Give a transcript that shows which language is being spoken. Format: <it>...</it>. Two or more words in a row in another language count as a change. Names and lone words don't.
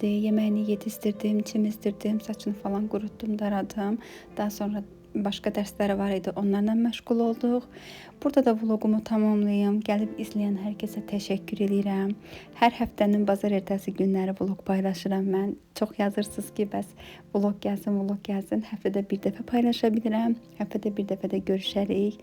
<tr>Yemeğini yetiştirdim, çimizdirdim, saçını falan kuruttum, daradım.</tr> <az>Daha sonra başka dersleri var idi. Onlarla məşğul olduq. Burada da vlogumu tamamlayım. Gəlib izləyən hər kəsə təşəkkür edirəm. Hər həftənin bazar ertəsi günləri vlog paylaşıram mən. Çox yazırsınız ki, bəs vlog gəlsin, vlog gəlsin. Həftədə bir dəfə paylaşa bilirəm. Həftədə bir dəfə də görüşərik.</az>